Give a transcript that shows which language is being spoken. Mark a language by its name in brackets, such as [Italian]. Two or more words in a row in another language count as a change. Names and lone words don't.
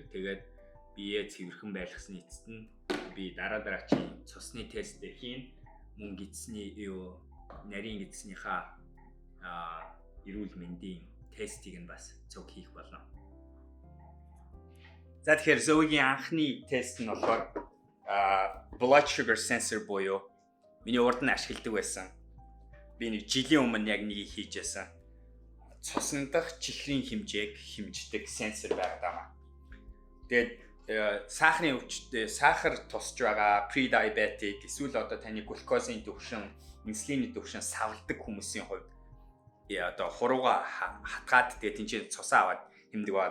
[Mongolian] Тэгээд биеэ цэвэрхэн байлгасны эцэст нь би дараагийн цусны тест хийн. Мөн гидсний нарийн гидснийхаа эрүүл мэндийн тестийг нь бас цуг хийх болно. За тэгэхээр Zoe-гийн анхны тест нь болохоор [English] blood sugar sensor [Mongolian] буюу миний урд нь ашигладаг байсан. Би нэг жилийн өмнө яг нэг хийж байсан. цусан дахь чихрийн хэмжээг хэмждэг сенсор байгаа. Тэгээд сахарын өвчтөд сахар тусч байгаа pre-diabetic эсвэл одоо таны глюкозын түвшин, инсулины түвшин савладаг хүмүүсийн хувьд одоо хурууга хатгаад тэгээд тэнцээ цусаа аваад хэмдэг байгаа.